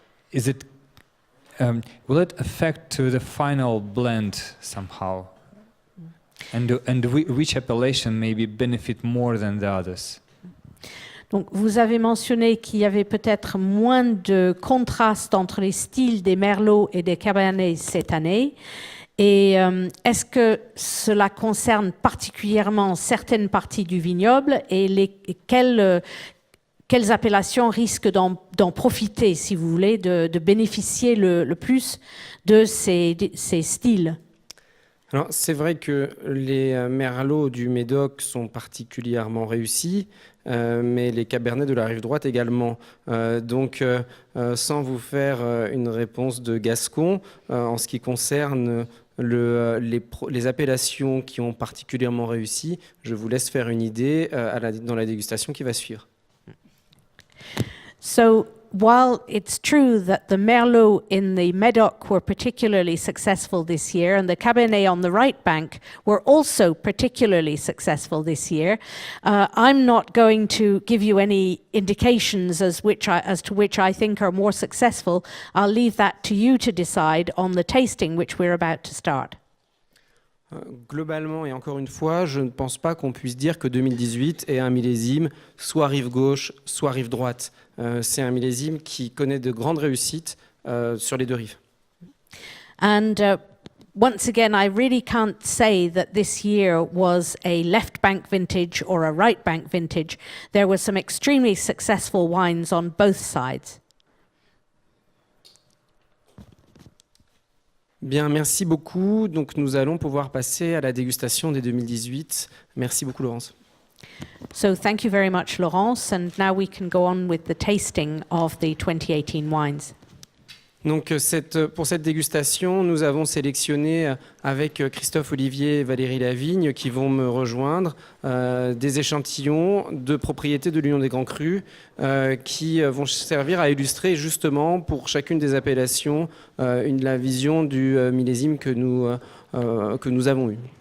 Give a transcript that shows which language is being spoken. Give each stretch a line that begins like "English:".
English: Is it? Will it affect to the final blend somehow? And which appellation maybe benefit more than the others?
French: Donc, vous avez mentionné qu'il y avait peut-être moins de contraste entre les styles des Merlots et des Cabernets cette année. Et est-ce que cela concerne particulièrement certaines parties du vignoble et quelles appellations risquent d'en profiter, si vous voulez, de bénéficier le plus de ces styles? Alors, c'est vrai que les Merlots du Médoc sont particulièrement réussis, mais les Cabernets de la rive droite également. Donc, sans vous faire une réponse de Gascon, en ce qui concerne les appellations qui ont particulièrement réussi, je vous laisse faire une idée dans la dégustation qui va suivre.
English: So, while it's true that the Merlot in the Médoc were particularly successful this year and the Cabernet on the right bank were also particularly successful this year, I'm not going to give you any indications as to which I think are more successful. I'll leave that to you to decide on the tasting which we're about to start.
French: Globalement, et encore une fois, je ne pense pas qu'on puisse dire que 2018 est un millésime soit rive gauche, soit rive droite. C'est un millésime qui connaît de grandes réussites sur les deux rives.
English: And once again, I really can't say that this year was a left bank vintage or a right bank vintage. There were some extremely successful wines on both sides.
French: Bien, merci beaucoup. Donc, nous allons pouvoir passer à la dégustation des 2018. Merci beaucoup, Laurence.
English: So thank you very much, Laurence. And now we can go on with the tasting of the 2018 wines.
French: Donc, pour cette dégustation, nous avons sélectionné avec Christophe Olivier et Valérie Lavigne qui vont me rejoindre des échantillons de propriétés de l'Union des Grands Crus qui vont servir à illustrer justement pour chacune des appellations la vision du millésime que nous avons eu.